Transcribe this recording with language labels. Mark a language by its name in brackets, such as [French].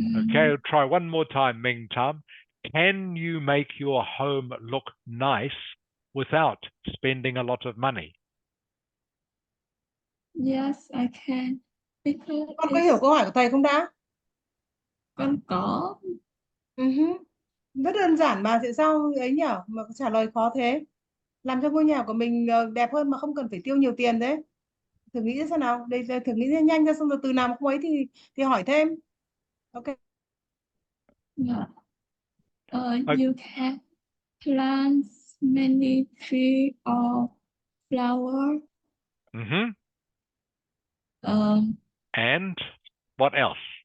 [English] Okay, I'll try one more time, Ming Tam. Can you make your home look nice without spending a lot of money? Yes, I can. Because [Vietnamese] Con có hiểu câu hỏi của thầy không đã? con có. Rất đơn giản mà tại sao ấy nhỉ? Mà trả lời khó thế? Làm cho ngôi nhà của mình đẹp hơn mà không cần phải tiêu nhiều tiền thế. Thử nghĩ xem nào. Đây thử nghĩ nhanh ra, xong rồi từ nào mà không ấy thì hỏi thêm. Ok. Yeah. [English] You can plant many tree or flower. And what else?